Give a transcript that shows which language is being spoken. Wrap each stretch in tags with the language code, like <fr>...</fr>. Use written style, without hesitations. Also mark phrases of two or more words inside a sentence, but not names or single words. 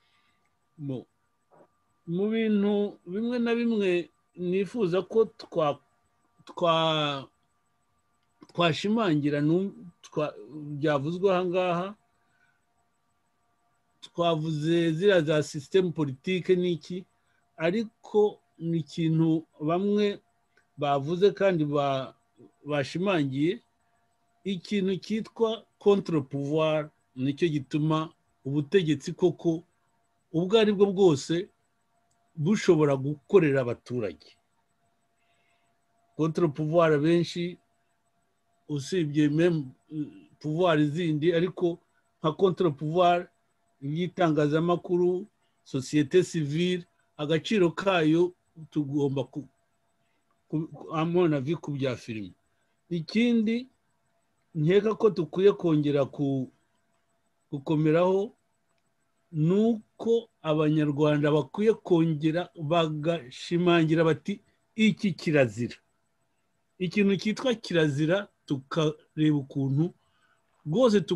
<rw>mu bintu bimwe na bimwe nifuza ko twashimangira byavuzwe aha ngaha twavuze ziriya za</rw> <fr>systeme politique</fr> <rw>n'iki ariko ni ikintu bamwe bavuze kandi bashimangiye ikintu cyitwa</rw> <fr>contre pouvoir</fr> <rw>nicyo gituma ubutegetsi koko ubwo ari bwo bwose bushobora gukorera abaturage.</rw> <fr>Contre pouvoir</fr> <rw>benshi usibye</rw> <fr>même pouvoir</fr> <rw>zindi ariko nka</rw> <fr>contre pouvoir</fr> <rw>y'itangazamakuru</rw> <fr>société civile</fr> <rw>agaciro kayo tugomba amona vi ku bya filime. Ikindi nkeka ko dukwiye kongera gukomeraho nuko abanyarwanda bakwiye kongera bagashimangira bati iki kirazira ikintu cyitwa kirazira tukareba ukuntu rwose</rw>